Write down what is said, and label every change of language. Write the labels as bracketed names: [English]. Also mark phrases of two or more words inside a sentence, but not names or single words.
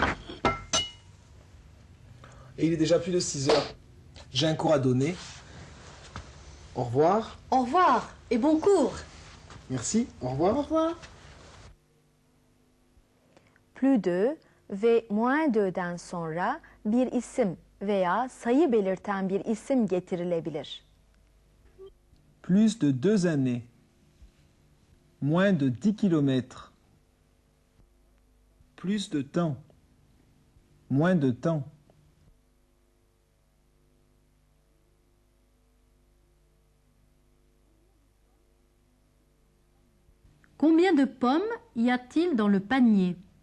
[French] Et il est déjà plus de 6 heures. J'ai un cours à donner. Au revoir. Au revoir et bon cours. Merci. Au Au revoir. revoir. Plus de [Turkish] ve [French] moins de'den [Turkish] sonra bir isim veya sayı belirten bir isim getirilebilir. [French] Plus de 2 années. Moins de 10 kilomètres. Plus de temps. Moins de temps. Combien de pommes y a-t-il dans le panier?